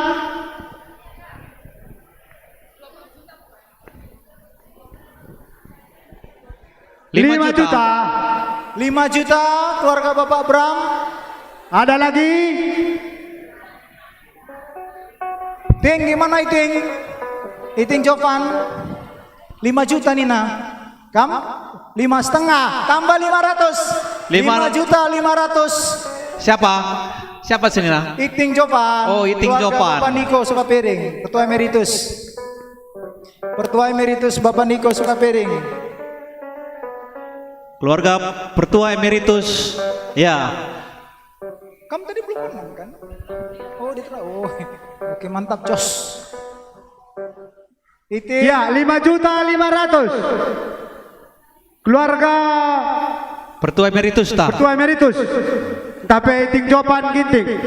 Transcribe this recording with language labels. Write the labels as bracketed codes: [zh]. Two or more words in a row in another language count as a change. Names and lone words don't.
[id] 5 juta. 5 juta keluarga Bapak Bram. Ada lagi? Ting, gimana Iting? Iting Jovan. 5 juta Nina. Kam? 5,5. Tambah 500. 5 juta 500. Siapa Senina? Iting Jovan. Oh, Iting keluarga Jovan. Bapak Niko Sukapiring, Ketua Emeritus. Pertua Emeritus Bapak Niko Sukapiring. keluarga Pertua Emeritus. Ya. Kamu tadi belum menang kan? Oh, oh, oke mantap Jos. Titik. Ya, 5.500.000. Keluarga Pertua Emeritus ta. Pertua Emeritus. Tapi ting jawaban ginting.